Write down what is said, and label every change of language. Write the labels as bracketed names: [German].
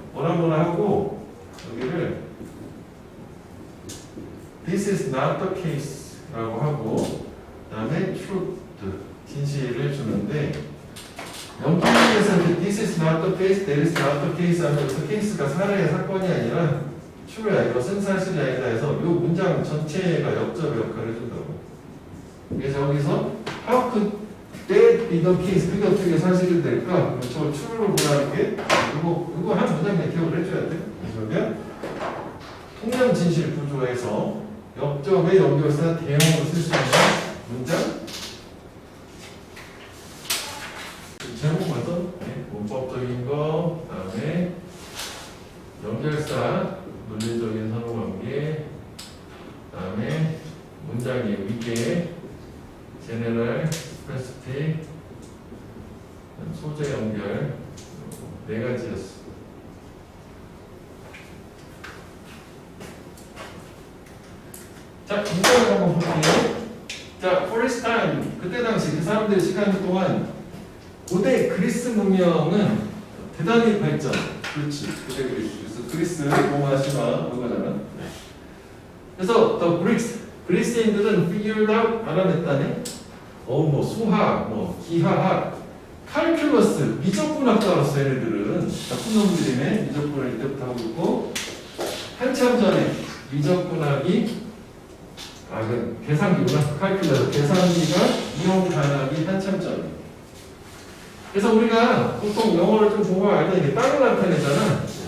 [Korean] 뭐라 하고 여기를 [English] This is not the case [Korean] 라고 하고 그 다음에 truth, 진실을 주는데 연결에서 [English] This is not the case, that is not the case [Korean] 하면서 케이스가 사례의 사건이 아니라 true야, 이것은 사실이 아니다 해서 이 문장 전체가 역접의 역할을 해준다고. 그래서 여기서 [English] how could that be the case? [Korean] 그게 어떻게 사실이 될까? 저걸 true로 보라는 게 이거 한 문장에 기억을 해줘야 돼. 그러면 통념 진실 구조에서 역접의 연결사 대형으로 쓸 수 있는 문장 제목 봐서 문법적인 거, 그다음에 연결사, 논리적인 상호관계, 그다음에 문장의 위계, 제네럴, 스페시픽, 소재 연결 네 가지였어. 자, 문장을 한번 볼게요. 자, [English] for this time, [Korean] 그때 당시 그 사람들의 시간 동안 고대 그리스 문명은 대단히 발전. 그렇지. 고대 그리스 로마 신화 그거잖아. 그래서 the Greeks, 그리스인들은 [English] figured out [Korean] 알아냈다네. 뭐 수학, 뭐 기하학, 칼큘러스, 미적분학도 알았어. 얘네들은 나쁜 놈들이네. 미적분을 이때부터 하고 있고 한참 전에 미적분학이 그 계산기구나. 칼큘러스, 계산기가 이용 가능하기 한참 전에. 그래서 우리가 보통 영어를 좀 공부를 알 때 이게 땅을 나타내잖아.